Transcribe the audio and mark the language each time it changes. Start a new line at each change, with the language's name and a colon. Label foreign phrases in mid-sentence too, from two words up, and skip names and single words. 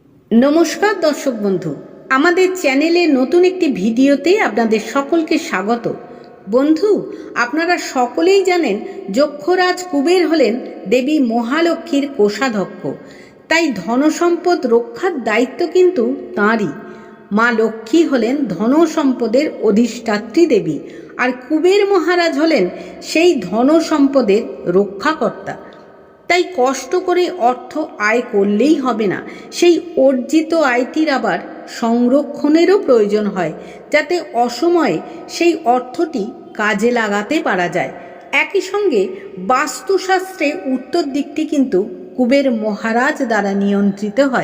Bangla: নমস্কার দর্শক বন্ধু আমাদের চ্যানেলে নতুন একটি ভিডিওতে আপনাদের সকলকে স্বাগত। বন্ধু আপনারা সকলেই জানেন যক্ষরাজ কুবের হলেন দেবী মহালক্ষ্মীর কোষাধ্যক্ষ, তাই ধনসম্পদ রক্ষার দায়িত্ব কিন্তু তাঁরই। মা লক্ষ্মী হলেন ধনসম্পদের অধিষ্ঠাত্রী দেবী আর কুবের মহারাজ হলেন সেই ধনসম্পদের রক্ষাকর্তা। তাই কষ্ট করে অর্থ আয় করলেই হবে না, সেই অর্জিত আয়টির আবার সংরক্ষণেরও প্রয়োজন হয়, যাতে অসময়ে সেই অর্থটি কাজে লাগাতে পারা যায়। একই সঙ্গে বাস্তুশাস্ত্রে উত্তর দিকটি কিন্তু কুবের মহারাজ দ্বারা নিয়ন্ত্রিত হয়।